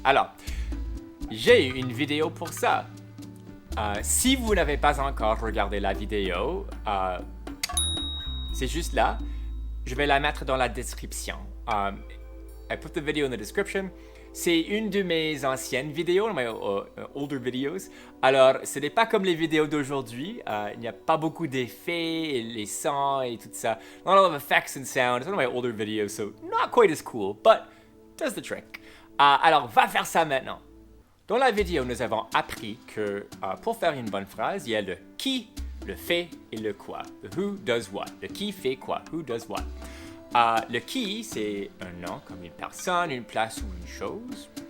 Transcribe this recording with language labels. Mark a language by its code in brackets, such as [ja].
[fr] Alors, j'ai une vidéo pour ça. Si vous n'avez pas encore regardé la vidéo, c'est juste là. Je vais la mettre dans la description. [en] I put the video in the description. [fr] C'est une de mes anciennes vidéos, [en] my older videos. [fr] Alors, ce n'est pas comme les vidéos d'aujourd'hui. Il n'y a pas beaucoup d'effets, et les sons et tout ça. [en] Not a lot of effects and sound. It's one of my older videos, so not quite as cool, but does the trick. [fr] Alors, va faire ça maintenant. Dans la vidéo, nous avons appris que pour faire une bonne phrase, il y a le qui, le fait et le quoi. [en] The who does what. [fr] Le qui fait quoi. [en] Who does what. [fr] Le qui, c'est un nom comme une personne, une place ou une chose.